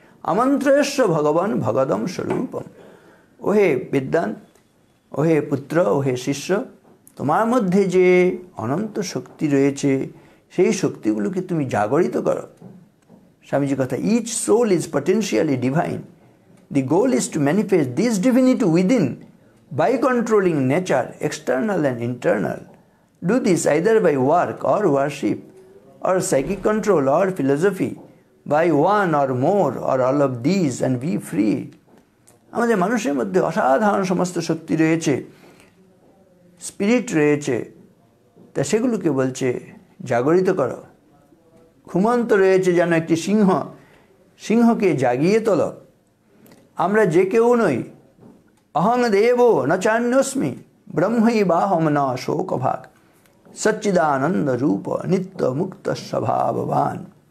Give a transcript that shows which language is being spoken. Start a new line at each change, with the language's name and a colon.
Sanskrit: আমন্ত্রয়স্য ভগবান ভগদম স্বরূপম,
Bangla: ওহে বিদ্বান, ওহে পুত্র, ওহে শিষ্য, তোমার মধ্যে যে অনন্ত শক্তি রয়েছে সেই শক্তিগুলোকে তুমি জাগরিত করো। স্বামীজি কথা,
English: Each soul is potentially divine. The goal is to manifest this divinity within by controlling nature, external and internal. Do this either by work or worship, or psychic control or philosophy, by one or more or all of these and be free.
Bangla: আমাদের মানুষের মধ্যে অসাধারণ সমস্ত শক্তি রয়েছে, spirit রয়েছে, তা সেগুলোকে বলছে জাগরিত করো। ঘুমন্ত রয়েছে যেন একটি সিংহ, সিংহকে জাগিয়ে তোলো। আমরা যে কেউ নই,
Sanskrit: অহং দেবো ন চান্যস্মি ব্রহ্মৈবাহম ন শোকভাগ সচ্চিদানন্দ রূপ নিত্য মুক্ত স্বভাববান।